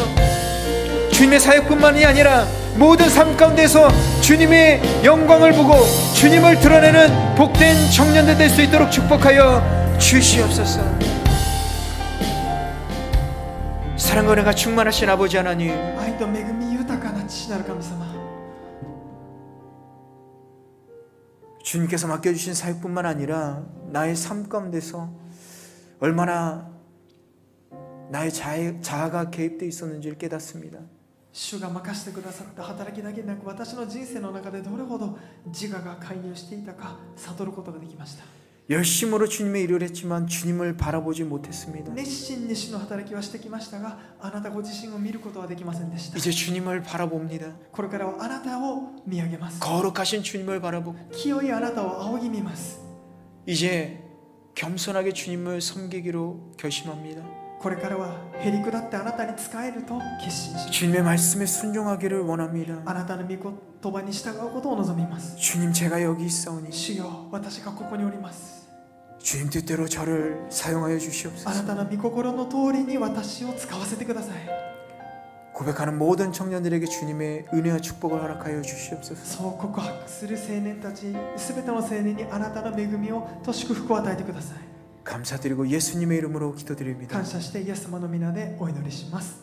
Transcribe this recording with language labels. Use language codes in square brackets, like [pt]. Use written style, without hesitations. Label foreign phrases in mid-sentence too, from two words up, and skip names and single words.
[ko] 주님의 사역뿐만이 아니라 모든 삶 가운데서 주님의 영광을 보고 주님을 드러내는 복된 청년들 될 수 있도록 축복하여 주시옵소서. 사랑과 은혜가 충만하신 아버지 하나님, [ja] 愛と恵み豊かな父なる神様、 [ko] 주님께서 맡겨주신 사역뿐만 아니라 나의 삶 가운데서 얼마나 나의 자아가 개입되어 있었는지를 깨닫습니다. [ja] 主が任せてくださった働きだけでなく、私の人生の中でどれほど自我が介入していたか悟ることができました。 [ko] 열심으로 주님의 일을 했지만 주님을 바라보지 못했습니다. [ja] 熱心に主の働きはしてきましたが、あなたご自身を見ることはできませんでした。 [ko] 이제 주님을 바라봅니다. [ja] これからはあなたを見上げます。 [ko] 거룩하신 주님을 바라보고 [ja] 清いあなたを仰ぎ見ます。 [ko] 이제 겸손하게 주님을 섬기기로 결심합니다. [ja] これからはへりくだってあなたに仕えると決心します。 [ko] 주님의 말씀에 순종하기를 원합니다. [ja] あなたの御言葉に従うことを望みます。 [ko] 주님 제가 여기 있사오니 [ja] 主よ、私がここにおります。 [ko] 주님 뜻대로 저를 사용하여 [ja] あな [ko] 주시옵소서. [ja] たの御心の通りに私を使わせてください。 [ko] 고백하는 모든 청년들에게 주님의 은혜와 축복을 허락하여 주시옵소서. [ja] そう告白する青年たちすべての青年にあなたの恵みをと祝福を与えてください。 [ko] 감사드리고 예수님의 이름으로 기도드립니다. [ja] 感謝してイエス様の皆でお祈りします。